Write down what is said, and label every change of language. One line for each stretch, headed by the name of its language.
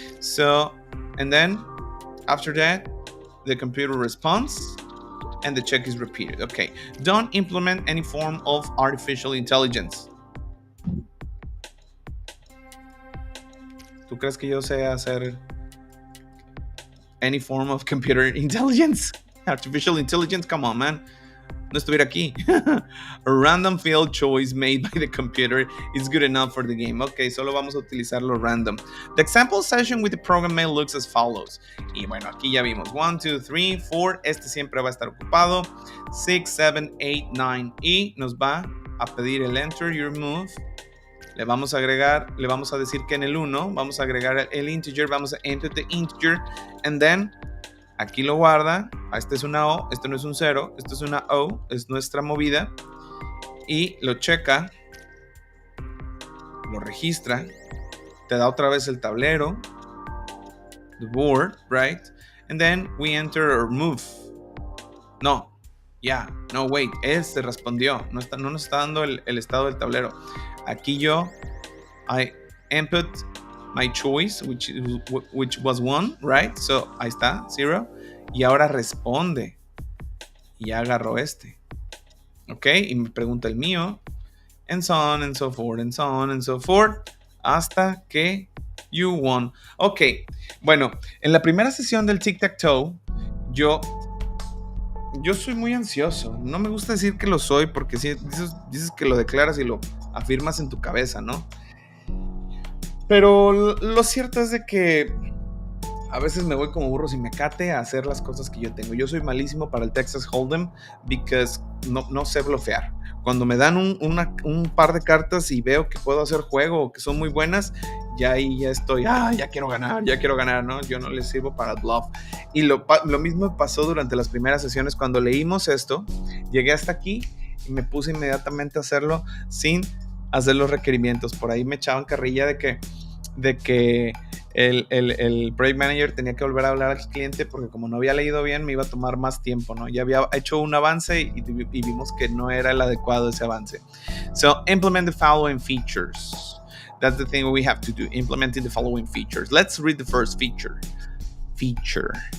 English: So, and then after that, the computer responds and the check is repeated. Okay. Don't implement any form of artificial intelligence.
Spanish: ¿Tú crees que yo sé hacer
English: any form of computer intelligence? Artificial intelligence? Come on, man.
Spanish: No estuviera aquí.
English: A random field choice made by the computer is good enough for the game. Ok,
Spanish: solo vamos a utilizar lo random.
English: The example session with the program mail looks as follows.
Spanish: Y bueno, aquí ya vimos 1, 2, 3, 4. Este siempre va a estar ocupado. 6, 7, 8, 9. Y nos va a pedir el
English: enter your move.
Spanish: Le vamos a decir que en el 1 vamos a agregar el integer, vamos a
English: enter the integer, and then
Spanish: aquí lo guarda Esta es una O, esto no es un 0, esto es una O, es nuestra movida. Y lo checa, lo registra, te da otra vez el tablero, the board, right?
English: And then we enter or move.
Spanish: No, no, wait, él se respondió, no nos está dando el estado del tablero.
English: Aquí I input my choice, which was 1, right?
Spanish: So, ahí está, 0. Y ahora responde. Y ya agarró este. ¿Ok? Y me pregunta el mío.
English: And so on and so forth, and so on and so forth.
Spanish: Hasta que
English: you won.
Spanish: Ok, bueno, en la primera sesión del tic-tac-toe, yo soy muy ansioso. No me gusta decir que lo soy porque si dices que lo declaras y lo afirmas en tu cabeza, ¿no? Pero lo cierto es de que a veces me voy como burro sin mecate a hacer las cosas que yo tengo. Yo soy malísimo para el Texas Hold'em because no sé blofear. Cuando me dan un par de cartas y veo que puedo hacer juego o que son muy buenas, ya ahí ya estoy, ya quiero ganar, ¿no? Yo no les sirvo para el bluff. Y lo mismo pasó durante las primeras sesiones. Cuando leímos esto, llegué hasta aquí y me puse inmediatamente a hacerlo sin hacer los requerimientos. Por ahí me echaban carrilla de que el project manager tenía que volver a hablar al cliente porque como no había leído bien me iba a tomar más tiempo, ¿no? Ya había hecho un avance y vimos que no era el adecuado ese avance.
English: So, implement the following features. That's the thing we have to do, implementing the following features. Let's read the first feature. Feature.